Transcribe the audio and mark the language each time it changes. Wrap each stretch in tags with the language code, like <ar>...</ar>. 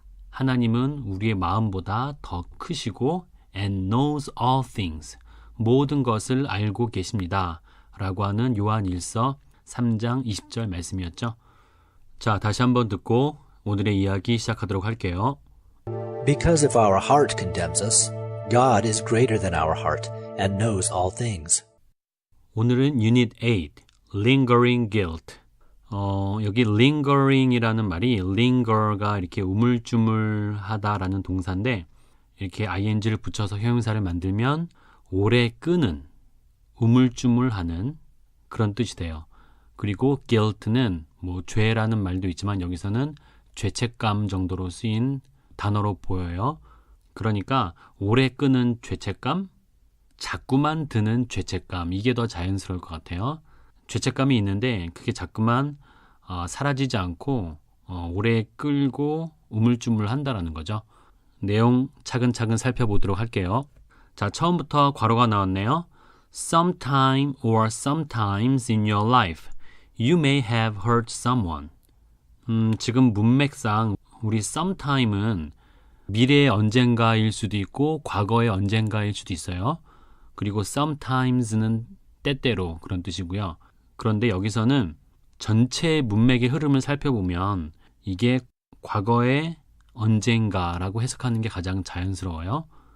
<ko>하나님은 우리의 마음보다 더 크시고</ko> <en>and knows all things.</en> <ko>모든 것을 알고 계십니다. 라고 하는 요한일서 3장 20절 말씀이었죠. 자, 다시 한번 듣고 오늘의 이야기 시작하도록 할게요.</ko> <en>Because if our heart condemns us, God is greater than our heart and knows all things.</en> <ko>오늘은 Unit 8, Lingering Guilt. 여기 lingering이라는 말이 linger가 이렇게 우물쭈물하다라는 동사인데 이렇게 ing를 붙여서 형용사를 만들면 오래 끄는, 우물쭈물하는 그런 뜻이 돼요. 그리고 guilt는 뭐 죄라는 말도 있지만 여기서는 죄책감 정도로 쓰인 단어로 보여요. 그러니까 오래 끄는 죄책감, 자꾸만 드는 죄책감, 이게 더 자연스러울 것 같아요. 죄책감이 있는데 그게 자꾸만 사라지지 않고 오래 끌고 우물쭈물한다라는 거죠. 내용 차근차근 살펴보도록 할게요. 자, 처음부터 괄호가 나왔네요.</ko> <en>Sometime or sometimes in your life, you may have hurt someone.</en> <ko>지금 문맥상 우리 sometime은 미래의 언젠가일 수도 있고 과거의 언젠가일 수도 있어요. 그리고 sometimes는 때때로 그런 뜻이고요. 그런데 여기서는 전체 문맥의 흐름을 살펴보면 이게 과거의 언젠가라고 해석하는 게 가장 자연스러워요.</ko>